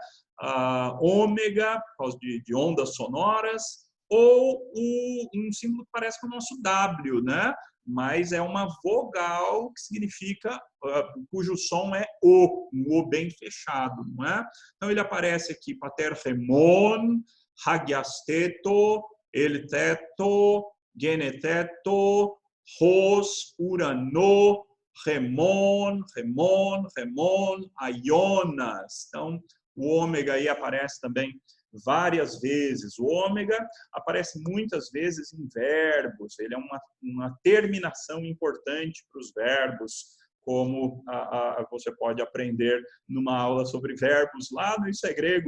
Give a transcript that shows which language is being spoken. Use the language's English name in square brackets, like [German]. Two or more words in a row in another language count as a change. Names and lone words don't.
[Portuguese] Ômega, por causa de ondas sonoras, ou um símbolo que parece com o nosso W, né? Mas é uma vogal que significa, cujo som é um O bem fechado, não é? Então, ele aparece aqui, [Greek] πάτερ ἡμῶν, ἁγιασθήτω, ἐλθέτω, γενηθήτω, ὡς, οὐρανῷ, ἡμῶν, αἰῶνας. [Portuguese] Então, o ômega aí aparece também várias vezes. O ômega aparece muitas vezes em verbos, ele é uma terminação importante para os verbos, como você pode aprender numa aula sobre verbos lá no Isso é Grego.